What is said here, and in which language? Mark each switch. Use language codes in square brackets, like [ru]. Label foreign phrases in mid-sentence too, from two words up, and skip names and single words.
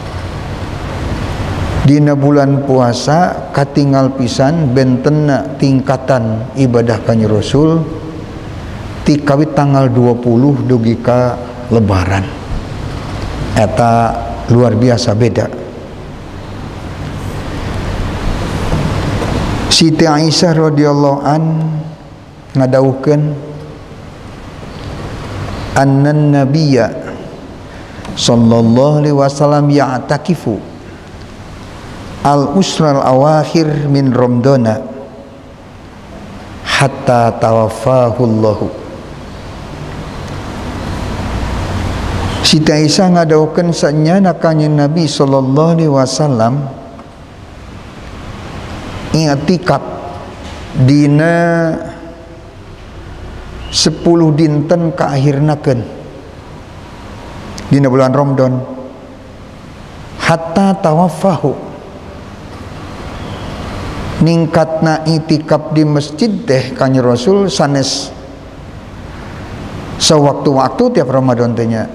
[su] Dina bulan puasa katinggal pisan bentenna tingkatan ibadah Kanjeng Rasul ti kawit tanggal 20 dugi ka lebaran. Eta luar biasa beda. [ar] Siti Aisyah رضي الله عنها ngadawuhkeun أن النبي صلى الله عليه وسلم يعتكف العشر الأواخر من رمضان حتى توفاه الله. [su] Siti Aisyah ngadawuhkeun sanyana kanjeng Nabi [ar] صلى الله عليه وسلم [su] i'tikaf dina 10 dinten kaakhirnakeun dina bulan Ramadan [ar] حتى توفاه [su] ningkatna i'tikaf di masjid teh Kanjeng Rasul sanes sewaktu-waktu tiap Ramadan teh nya.